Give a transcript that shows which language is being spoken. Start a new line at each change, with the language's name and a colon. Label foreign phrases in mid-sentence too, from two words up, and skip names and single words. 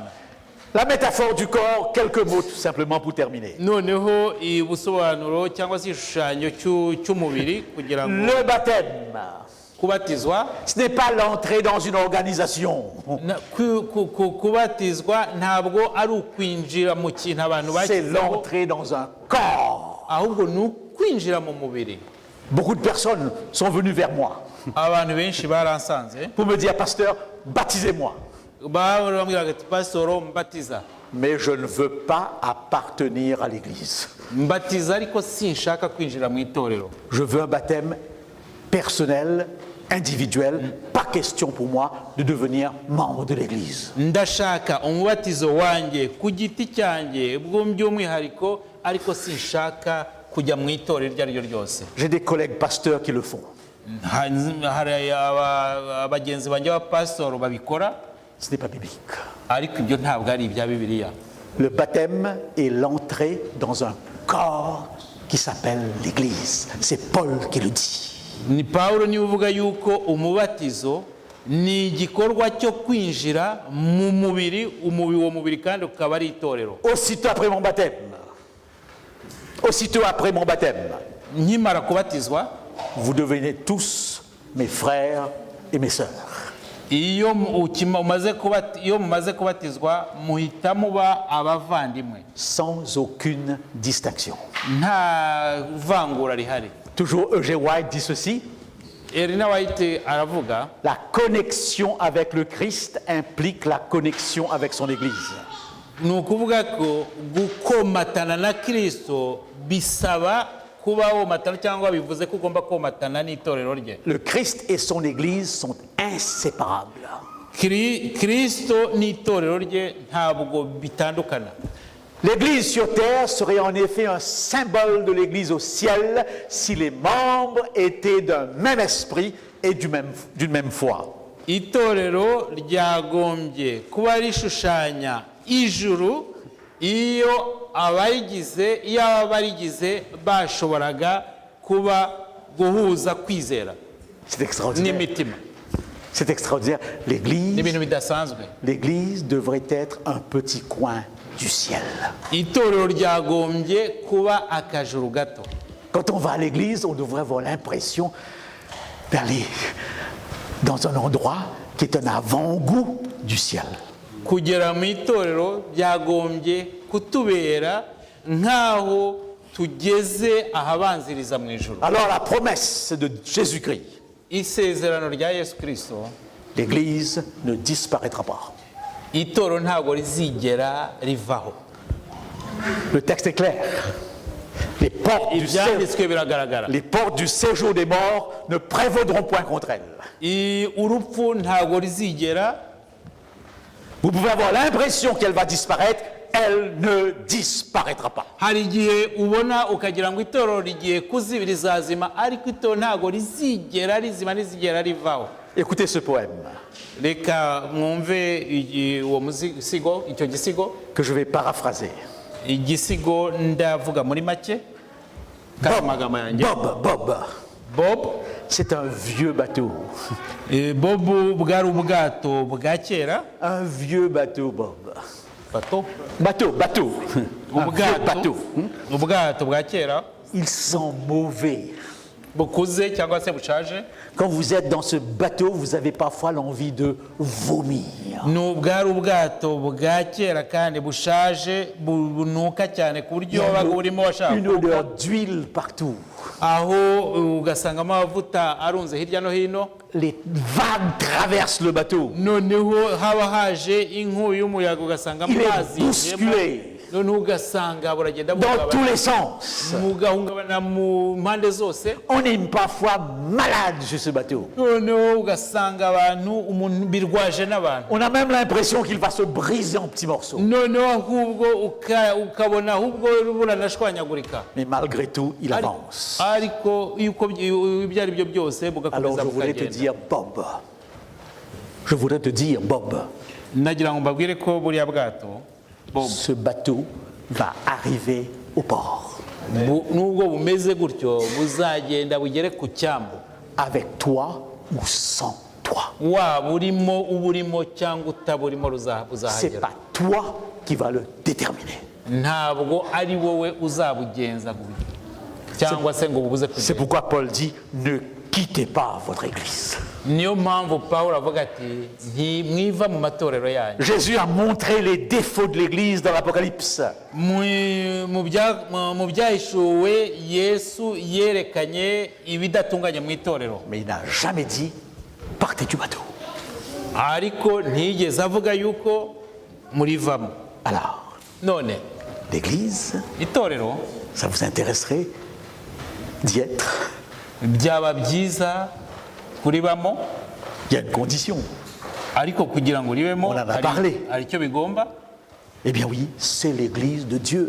French: La métaphore du corps, quelques mots tout simplement pour terminer.
Kinyarwanda: Noneho ubusobanuro cyangwa se igishushanyo cy'umubiri kugira ngo
French: Le baptême,
Kinyarwanda: kubatizwa,
French: ce n'est pas l'entrée dans une organisation.
Kinyarwanda: kubatizwa ntabwo ari ukwinjira mu kintu abantu
French: C'est
Kinyarwanda: bashyizeho,
French: l'entrée dans un corps.
Kinyarwanda: ahubwo ni ukwinjira mu mubiri.
French: Beaucoup de personnes sont venues vers moi
Kinyarwanda: Abantu benshi baransanze
French: pour me dire, pasteur, baptisez-moi.
Kinyarwanda: bambwiraga ati pasitoro mbatiza,
French: Mais je ne veux pas appartenir à l'Église.
Kinyarwanda: mbatiza ariko sinshaka kwinjira mu itorero.
French: Je veux un baptême personnel, individuel. Pas question pour moi de devenir membre de l'Église.
Kinyarwanda: Ndashaka umubatizo wanjye ku giti cyanjye by'umwihariko, ariko sinshaka kujya mu itorero iryo ari ryo ryose.
French: J'ai des collègues pasteurs qui le font.
Kinyarwanda: Hari abagenzi banjye b'abapasitoro babikora,
French: Ce n'est pas biblique.
Kinyarwanda: ariko ibyo ntabwo ari ibya Bibiliya.
French: Le baptême est l'entrée dans un corps qui s'appelle l'Église. C'est Paul qui le dit.
Kinyarwanda: Ni Pawulo niwe uvuga yuko umubatizo ni igikorwa cyo kwinjira mu mubiri, uwo mubiri kandi ukaba ari itorero.
French: Aussitôt après mon baptême,
Kinyarwanda: Nkimara kubatizwa,
French: vous devenez tous mes frères et mes sœurs.
Kinyarwanda: iyo mumaze kubatizwa muhita muba abavandimwe,
French: Sans aucune distinction.
Kinyarwanda: nta vangura rihari.
French: Toujours Eugene White dit ceci.
Kinyarwanda: Elina White aravuga,
French: La connexion avec le Christ implique la connexion avec son Église.
Kinyarwanda: ni ukuvuga ko gukomatana na Kristo bisaba kuba womatana, cyangwa bivuze ko ugomba komatana n'itorero rye.
French: Le Christ et son Église sont inséparables.
Kinyarwanda: Kristo n'itorero rye ntabwo bitandukana.
French: L'Église sur terre serait en effet un symbole de l'Église au ciel si les membres étaient d'un même esprit et d'une même foi.
Kinyarwanda: Itorero ryagombye kuba rishushanya ijuru iyo abarigize bashoboraga kuba guhuza kwizera
French: C'est extraordinaire.
Kinyarwanda: n'imitima.
French: C'est extraordinaire.
Kinyarwanda: Ni ibintu bidasanzwe.
French: L'Église devrait être un petit coin du ciel.
Kinyarwanda: Itorero ryagombye kuba akajuru gato.
French: Quand on va à l'église, on devrait avoir l'impression d'aller dans un endroit qui est un avant-goût du ciel.
Kinyarwanda: Kugera mu itorero byagombye kutubera nk'aho tugeze ahabanziriza mu ijuru.
French: Alors la promesse de Jésus-Christ,
Kinyarwanda: Isezerano rya Yesu Kristo,
French: l'Église ne disparaîtra pas.
Kinyarwanda: itorero ntabwo rizigera rivaho.
French: Le texte est clair. Les portes
Kinyarwanda: Ibyanditswe biragaragara.
French: les portes du séjour des morts ne prévaudront point contre elles.
Kinyarwanda: Urupfu ntabwo rizigera.
French: Vous pouvez avoir l'impression qu'elle va disparaître, elle ne disparaîtra pas.
Kinyarwanda: Hari igihe ubona ukagira ngo itorero rigiye kuzibira rizazima, ariko itorero ntabwo rizigera rizima, rizigera rivaho.
French: Écoutez ce poème
Kinyarwanda: Reka mwumve uwo musigo, icyo gisigo.
French: que je vais paraphraser.
Kinyarwanda: Igisigo ndavuga muri make. Magambo yanjye. Bob.
French: C'est un vieux bateau.
Kinyarwanda: Bob bwari ubwato bwa kera.
French: Un vieux bateau, Bob. Bateau. Un vieux bateau.
Kinyarwanda: Ubwato bwa kera.
French: Il sent mauvais.
Kinyarwanda: bukuze cyangwa se bushaje.
French: Quand vous êtes dans ce bateau, vous avez parfois l'envie de vomir.
Kinyarwanda: Nubwo ari ubwato bwa kera kandi bushaje bunuka cyane ku buryo wabaga burimo washaka
French: Une odeur d'huile partout.
Kinyarwanda: aho ugasangamo amavuta arunze hirya no hino.
French: Les vagues traversent le bateau.
Kinyarwanda: Noneho haba haje inkubi y'umuyaga ugasangamo
French: Il est
Kinyarwanda: amazi
French: bousculé
Kinyarwanda: noneho ugasanga buragenda
French: dans tous les sens.
Kinyarwanda: mugahungabana mu mpande zose.
French: On est parfois malade sur ce bateau.
Kinyarwanda: Noneho ugasanga abantu umuntu birwaje n'abantu.
French: On a même l'impression qu'il va se briser en petits morceaux.
Kinyarwanda: Noneho ahubwo ukabona ahubwo buranashwanyagurika.
French: Mais malgré tout, il avance.
Kinyarwanda: Ariko ibyo ari byo byose
French: Alors
Kinyarwanda: bugakomeza
French: je voudrais te
Kinyarwanda: bukagenda.
French: dire, Bob. Je voudrais te dire, Bob.
Kinyarwanda: Nagira ngo mbabwire ko buriya bwato
French: Ce bateau va arriver au port.
Kinyarwanda: nubwo bumeze gutyo buzagenda bugere ku cyambu.
French: Avec toi ou sans toi.
Kinyarwanda: Waba urimo uburimo cyangwa utaburimo
French: C'est
Kinyarwanda: buzahagera.
French: pas toi qui va le déterminer.
Kinyarwanda: Ntabwo ari wowe uzabugenza cyangwa se ngo bubuze
French: C'est
Kinyarwanda: kugenda.
French: pourquoi Paul dit, ne quittez pas votre église.
Kinyarwanda: Niyo mpamvu Pawulo avuga ati ntimwiva mu matorero yanyu.
French: Jésus a montré les défauts de l'église dans l'Apocalypse.
Kinyarwanda: Mu byahishuwe Yesu yerekanye ibidatunganye mu itorero,
French: Mais il n'a jamais dit, partez du bateau.
Kinyarwanda: ariko ntiyigeze avuga yuko murivamo.
French: Alors,
Kinyarwanda: None
French: l'église,
Kinyarwanda: itorero
French: ça vous intéresserait d'y être?
Kinyarwanda: byaba byiza kuribamo,
French: Il y a une condition.
Kinyarwanda: ariko kugira ngo uribemo
French: On en a parlé.
Kinyarwanda: hari icyo bigomba.
French: Eh bien oui, c'est l'église de Dieu.